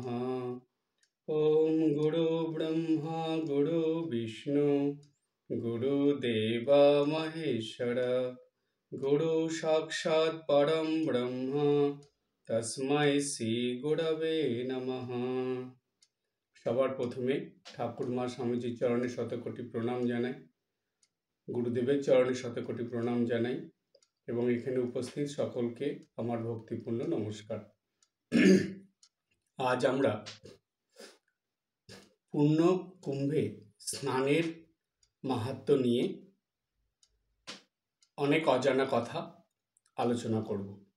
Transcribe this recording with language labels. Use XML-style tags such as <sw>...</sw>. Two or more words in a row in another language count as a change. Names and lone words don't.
<sa>ॐ गुरुब्रह्मा गुरुविष्णु गुरुदेव महेश्वर गुरु साक्षात् परं ब्रह्म तस्मै শ্রী গুরবে নমঃ।</sa> <bn>সবার প্রথমে ঠাকুরমা স্বামীজির চরণে শতকোটি প্রণাম জানাই, গুরুদেবের চরণে শতকোটি প্রণাম জানাই এবং এখানে উপস্থিত সকলকে আমার ভক্তিপূর্ণ নমস্কার। আজ আমরা পূর্ণ কুম্ভে স্নানের মাহাত্ম্য নিয়ে অনেক অজানা কথা আলোচনা করব।</bn>